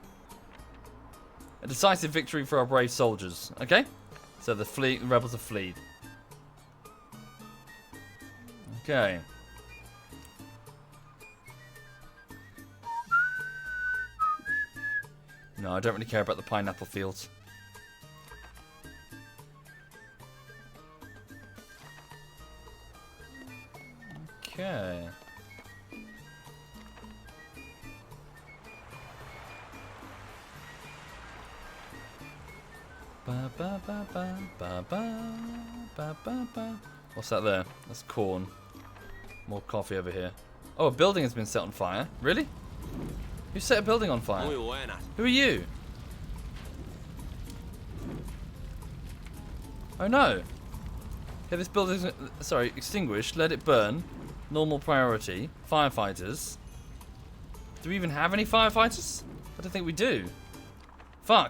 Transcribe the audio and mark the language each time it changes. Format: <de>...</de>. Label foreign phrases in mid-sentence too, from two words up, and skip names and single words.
<en>A decisive victory for our brave soldiers. Okay? So the rebels have fled. Okay. No, I don't really care about the pineapple fields. Okay. Ba, ba, ba, ba, ba, ba, ba, ba, ba. What's that there? That's corn. More coffee over here. Oh, a building has been set on fire. Really? Who set a building on fire?</en> <es>Muy buenas.</es> <en>Who are you? Oh no. Okay, this building is... Sorry, extinguished. Let it burn. Normal priority. Firefighters. Do we even have any firefighters? I don't think we do. Fuck.</en>